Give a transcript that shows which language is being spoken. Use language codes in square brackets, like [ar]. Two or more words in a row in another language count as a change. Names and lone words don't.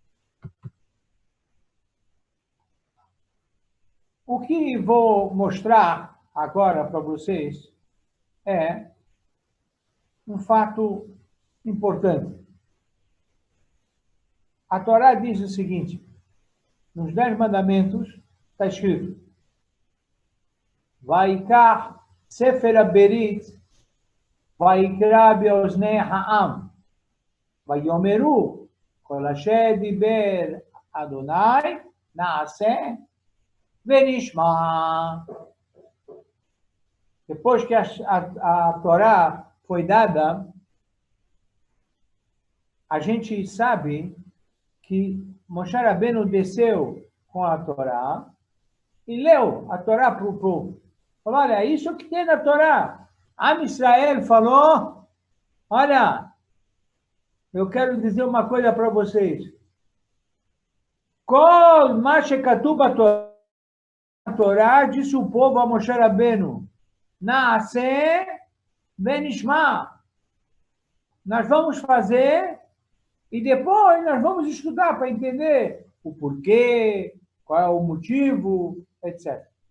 [pt] O que vou mostrar agora para vocês é um fato importante. A Torá diz o seguinte, nos 10 mandamentos está escrito: [he] ויקח ספר הברית, ויקרא באזני העם, ויאמרו, כל אשר דבר אדוני, נעשה ונשמע. [pt] Depois que a Torá foi dada, a gente sabe que Moshe Rabbeinu desceu com a Torá e leu a Torá para o povo. Falou, olha, isso que tem na Torá. Am Israel falou, olha, eu quero dizer uma coisa para vocês. [he] כל מה שכתוב תורה, [pt] disse o povo a Moshe Rabbeinu, [he] נעשה ונשמע. [pt] Nós vamos fazer e depois nós vamos estudar para entender o porquê, qual é o motivo, etc.